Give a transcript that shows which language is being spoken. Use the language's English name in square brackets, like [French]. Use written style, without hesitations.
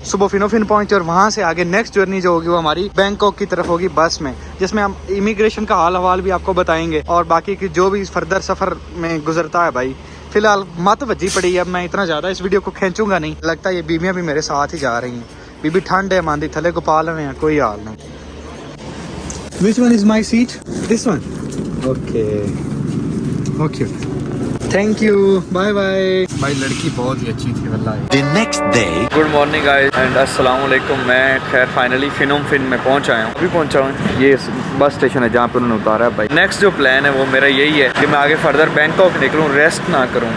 [Hindi] सुबह फिनोफिन पहुंचे और वहाँ से आगे नेक्स्ट जर्नी जो होगी वो हमारी बैंकॉक की तरफ होगी बस में, जिसमें हम इमिग्रेशन का हाल हवाल भी आपको बताएंगे और बाकी की जो भी फर्दर सफर में गुजरता है। भाई फिलहाल मत भज्जी पड़ी है, अब मैं इतना ज्यादा इस वीडियो को खींचूंगा नहीं। लगता है ये बीबियाँ भी मेरे साथ ही जा रही हैं। बीबी ठंड है, मांदी थले को पाल रहे हैं, कोई हाल नहीं। [English] Which one is my seat? This one? Okay. Thank you, bye bye. [Hindi] भाई लड़की बहुत ही अच्छी थी वल्लाह। [English] The next day. Good morning guys [Hindi] and अस्सलाम वालेकुम। मैं खैर फाइनली फिनोम फिन में पहुंच आया हूँ, अभी पहुंचा हूँ। ये बस स्टेशन है जहाँ पे उन्होंने उतारा है भाई। नेक्स्ट जो प्लान है वो मेरा यही है कि मैं आगे फर्दर बैंकॉक निकलूँ, रेस्ट ना करूँ।